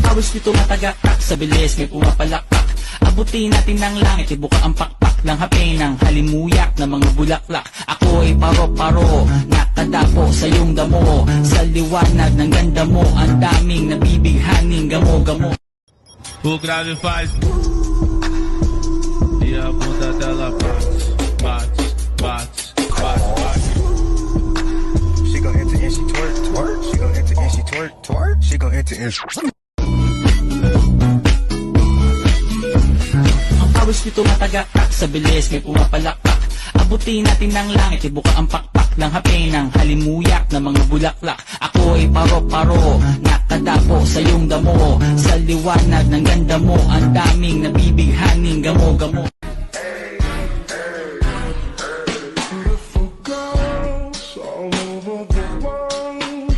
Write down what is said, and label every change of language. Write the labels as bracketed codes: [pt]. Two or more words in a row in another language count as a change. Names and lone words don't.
[tl] Pawis nito matagakak, sa bilis may pumapalakpak. Abutin natin ng langit, ibuka ang pakpak ng hape ng halimuyak na mga bulaklak. Ako ay paro-paro, nakadapo sa iyong damo. Sa liwanag ng ganda mo, ang daming nabibighaning gamo-gamo. [pt] O grave faz e a bunda dela bate, bate, bate, bate, bate. [en] She gon' enter and she twerk, twerk. She gon' enter and she twerk, twerk. She gon' enter and [tl] Ang pawis nito matagakak, sa bilis may pumapalakpak. Abutin natin ng langit, ibuka ang pakpak ng hape ng halimuyak na mga bulaklak. Ako ay paro-paro, nakadapo sa iyong damo. Sa liwanag ng ganda mo, ang daming nabibighaning gamo-gamo. [en] Beautiful girls all over the world.